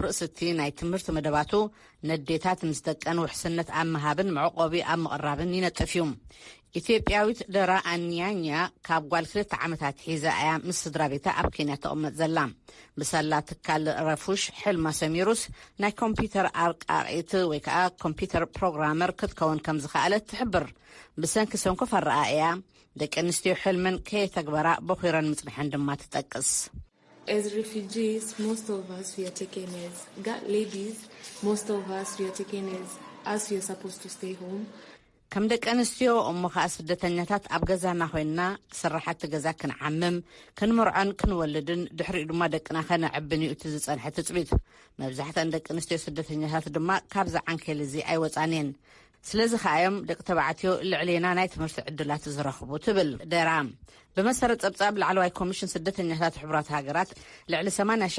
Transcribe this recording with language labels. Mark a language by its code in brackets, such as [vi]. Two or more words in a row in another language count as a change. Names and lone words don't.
[ti] ርእስቲ ናይ ትምህርቲ መደባቱ ነዴታት ምስ ደቀን ውሕስነት ኣብ ምሃብን መዕቆቢ ኣብ ምቕራብን ይነጥፍ እዩ ኢትዮጵያዊት ደራ ኣንያኛ ካብ ጓል 2 ዓመታት ሒዛ እያ ምስ ስድራ ቤታ ኣብ ኬንያ ተቐመጥ ዘላ ብሰላ ትካል ረፉሽ ሕልማ ሰሚሩስ ናይ ኮምፒተር ኣርቃቂት ወይ ከዓ [en] computer programmer [ti] ክትከውን ከም ዝኽኣለት ትሕብር ብሰንኪ ሰንኮፍ ኣረኣእያ ደቂ ኣንስትዮ ሕልመን ከየተግበራ በኺረን ምጽንሐን ድማ ትጠቅስ [en] As refugees, most of us were taken as ladies. Most of us were taken as we are supposed to stay home. [ti] ከም ደቂ ኣንስትዮ እሞ ከዓ ስደተኛታት ኣብ ገዛና ኮይንና ስራሓት ገዛ ክንዓምም ክንመርዖን ክንወልድን ድሕሪኡ ድማ ደቅና ከነዕብን እዩ እቲ ዝፀንሐ ትፅቢት መብዛሕትአን ደቂ ኣንስትዮ ስደተኛታት ድማ ካብዛ ዓንኬል እዚ ኣይወፃንን ስለዚ ከኣዮም ደቂ ተባዕትዮ ልዕልና ናይ ትምህርቲ ዕድላት ዝረኽቡ ትብል ደራም በመሰረት ፀብጻብ ላዕለዋይ ኮሚሽን ስደተኛታት ሕቡራት ሃገራት ልዕሊ 80,000